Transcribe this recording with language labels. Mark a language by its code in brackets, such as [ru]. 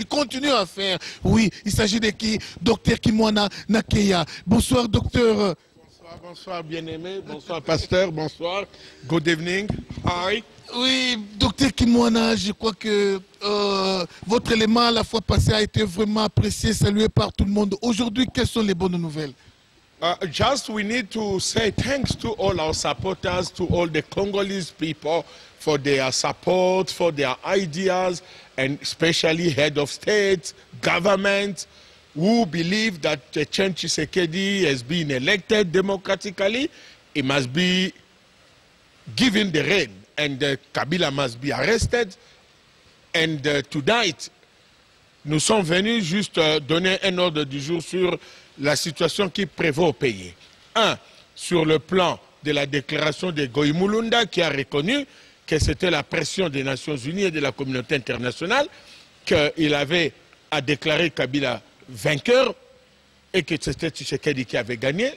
[fr] Il continue à faire. Oui, il s'agit de qui? Docteur Kimwana Nakeya. Bonsoir, docteur. Bonsoir, bonsoir, bien-aimé. Bonsoir, pasteur. Bonsoir. [en] Good evening. Hi. [fr] Oui, docteur Kimwana, je crois que votre élément la fois passée a été vraiment apprécié, salué par tout le monde. Aujourd'hui, quelles sont les bonnes nouvelles? [en] Just we need to say thanks to all our supporters, to all the Congolese people for their support, for their ideas, and especially head of state, government, who believe that Etienne Tshisekedi has been elected democratically. He must be given the reign, and Kabila must be arrested. And tonight, [fr] nous sommes venus juste donner un ordre du jour sur la situation qui prévaut au pays. Un, sur le plan de la déclaration de Goïmoulunda qui a reconnu que c'était la pression des Nations Unies et de la communauté internationale, qu'il avait à déclarer Kabila vainqueur et que c'était Tshisekedi qui avait gagné.